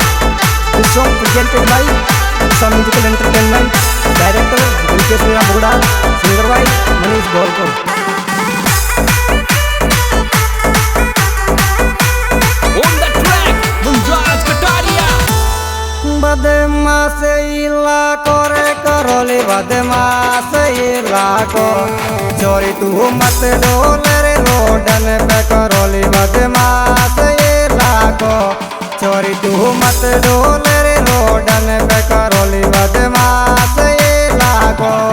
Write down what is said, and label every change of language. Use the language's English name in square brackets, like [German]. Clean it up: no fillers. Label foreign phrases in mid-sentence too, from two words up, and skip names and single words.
[English] This song presented by Usha Musical Entertainment. Director Dilkesh Meera Bugda. Singer by Manish Golkar. On the track, Munjaz Kataria. [Rajasthani] बदमाश इलाको रे करोली बदमाश इलाको चोरी तू मत डोले रे रोडन पे करोली बदमाश इलाको चोरी तू मत डोले रे रोडन पे करोली बदमाश इलाको